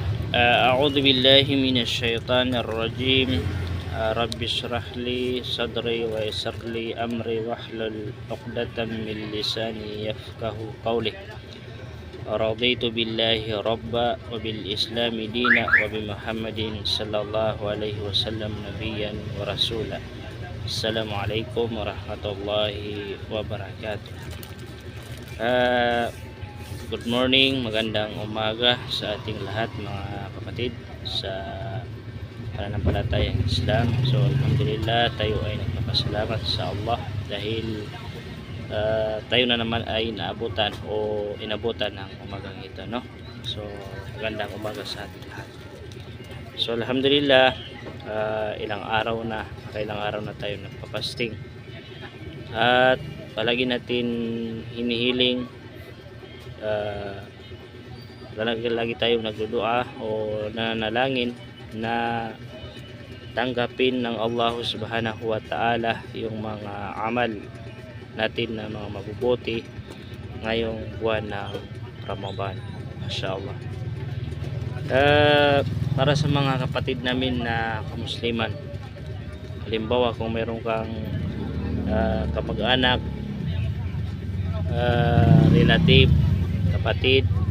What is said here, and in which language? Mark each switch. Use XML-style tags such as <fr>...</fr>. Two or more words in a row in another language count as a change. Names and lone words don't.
<ar>أعوذ بالله من الشيطان الرجيم. رب اشرح لي صدري ويسر لي أمري واحلل عقدة من لساني يفقه قولي. رضيت بالله ربا وبالإسلام دينا وبمحمد صلى الله عليه وسلم نبيا ورسولا. السلام عليكم ورحمة الله وبركاته.</ar> <en>Good morning,</en> <tl>magandang umaga sa ating lahat mga kapatid sa pananampalatayang Islam. So alhamdulillah, tayo ay nagpapasalamat sa Allah dahil tayo na naman ay inabutan ng umagang ito, no? So magandang umaga sa ating lahat. So alhamdulillah, ilang araw na tayo nagpapasting at palagi natin hinihiling, lagi tayong nagdudua o nanalangin na tanggapin ng Allah</tl> <ar>سبحانه وتعالى</ar> <tl>yung mga amal natin na mga mabubuti ngayong buwan ng Ramadan. Mashallah. Para sa mga kapatid namin na kamusliman, halimbawa kung mayroon kang kamag-anak, relative, kapatid,</tl>